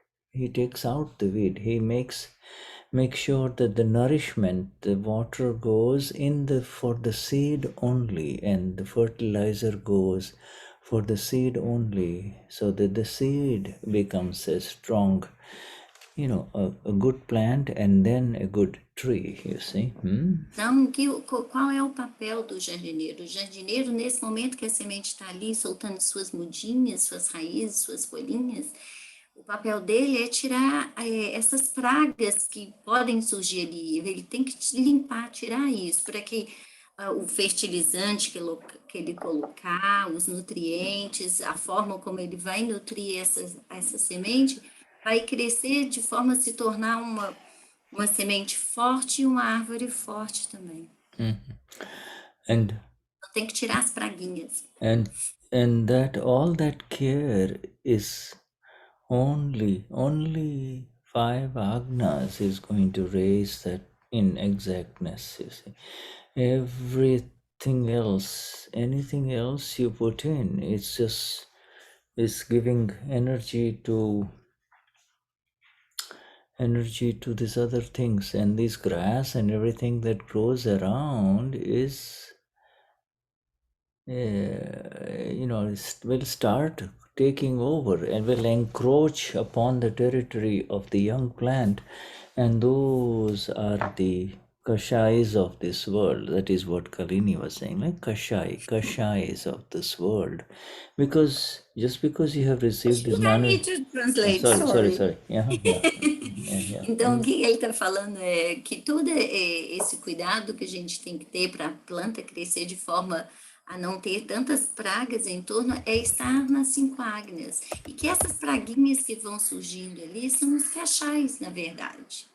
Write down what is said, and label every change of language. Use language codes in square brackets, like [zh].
[en] He takes out the weed. He makes sure that the nourishment, the water goes in for the seed only, and the fertilizer goes for the seed only, so that the seed becomes a strong, you know, a good plant and then a good tree, you see. [pt] Então, qual é o papel do jardineiro? O jardineiro, nesse momento que a semente está ali, soltando suas mudinhas, suas raízes, suas folhinhas, o papel dele é tirar essas pragas que podem surgir ali. Ele tem que limpar, tirar isso, para que o fertilizante que ele colocar, os nutrientes, a forma como ele vai nutrir essa semente, vai crescer de forma a se tornar uma semente forte e uma árvore forte também. [en] And [pt] Então, tem que tirar as praguinhas. [en] and that all that care is only 5 agnas is going to raise that in exactness, you see. Everything else, anything else you put in, it's giving energy to these other things, and this grass and everything that grows around is will start taking over and will encroach upon the territory of the young plant, and those are the kashais of this world. That is what Kalini was saying, like kashais of this world, because just because you have received this I need to translate, sorry. Yeah. [pt] Então, o que ele está falando é que todo esse cuidado que a gente tem que ter para a planta crescer de forma a não ter tantas pragas em torno é estar nas 5 ágnas. E que essas praguinhas que vão surgindo ali são os cachais, na verdade.